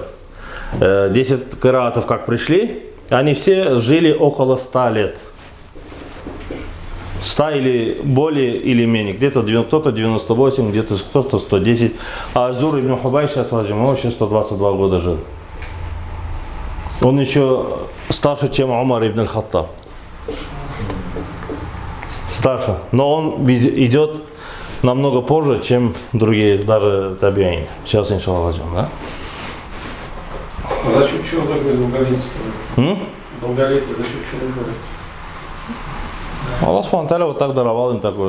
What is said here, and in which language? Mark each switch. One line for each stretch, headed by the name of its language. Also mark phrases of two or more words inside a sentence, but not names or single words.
Russian: 10 караатов как пришли, они все жили около 100 лет. 100 или более или менее. Где-то кто-то 98, где-то кто-то 110. А Зур ибн Хубай сейчас вообще 122 года жил. Он еще старше, чем Умар ибн аль-Хаттаб. Старше. Но он идет намного позже, чем другие, даже табиин. Сейчас, иншаллах, возьмем, да? За счет чего такой долголетие? Долголетие за счет чего такое? Аллах
Arabic: سبحانه وتعالى
Russian: вот так даровал им такое.